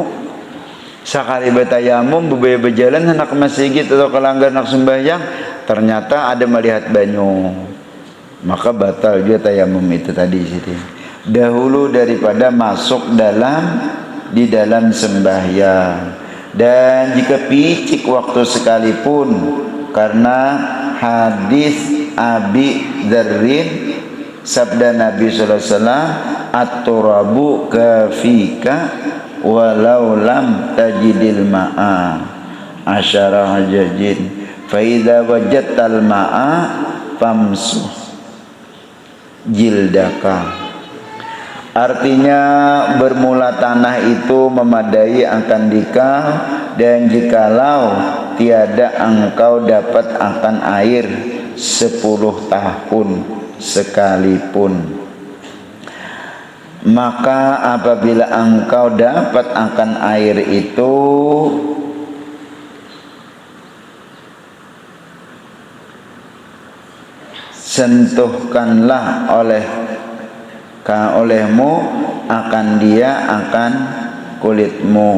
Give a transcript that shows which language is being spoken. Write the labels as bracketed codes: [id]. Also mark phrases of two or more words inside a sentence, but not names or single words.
[ms] Sekali bertayamum bebaya berjalan anak ke masjid atau ke langgar anak sembahyang ternyata ada melihat banyu, maka batal juga tayamum itu tadi situ. Dahulu daripada masuk di dalam sembahyang. Dan jika picik waktu sekalipun, karena hadis Abi Dzarrin sabda Nabi [ar] صلى الله عليه وسلم, التراب كافيك ولو لم تجد الماء عشر حجج فإذا وجدت الماء فامسه جلدك. [ms] Artinya bermula tanah itu memadai akan dikau, dan jikalau tiada engkau dapat akan air 10 tahun sekalipun, maka apabila engkau dapat akan air itu sentuhkanlah olehmu akan dia akan kulitmu.